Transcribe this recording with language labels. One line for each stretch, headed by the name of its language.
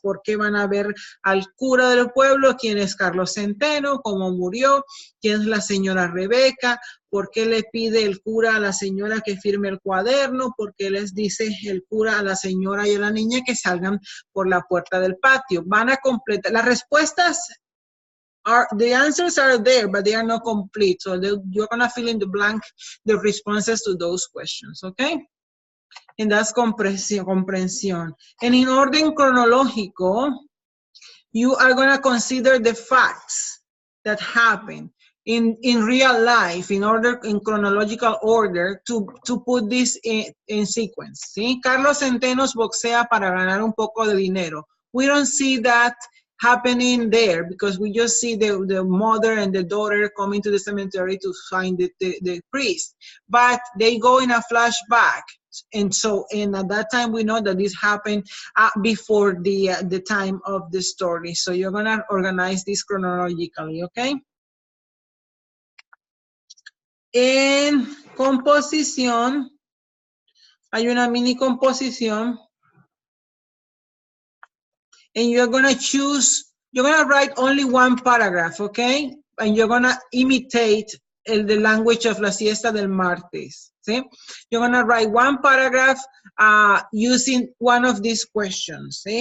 Spanish: ¿Por qué van a ver al cura del pueblo? ¿Quién es Carlos Centeno? ¿Cómo murió? ¿Quién es la señora Rebeca? ¿Por qué le pide el cura a la señora que firme el cuaderno? ¿Por qué les dice el cura a la señora y a la niña que salgan por la puerta del patio? Van a completar las respuestas.
English: The answers are there, but they are not complete. So you're going to fill in the blank, the responses to those questions, okay? And that's comprensión. And in orden cronológico, you are going to consider the facts that happen in real life in chronological order to put this in sequence.
Spanish: ¿Sí? Carlos Centenos boxea para ganar un poco de dinero.
English: We don't see that happening there because we just see the mother and the daughter coming to the cemetery to find the priest. But they go in a flashback. And at that time, we know that this happened before the time of the story. So you're going to organize this chronologically, okay?
Spanish: En composición, hay una mini composición.
English: And you're going to write only one paragraph, okay? And you're going to imitate the language of La Siesta del Martes, see? You're going to write one paragraph using one of these questions, see?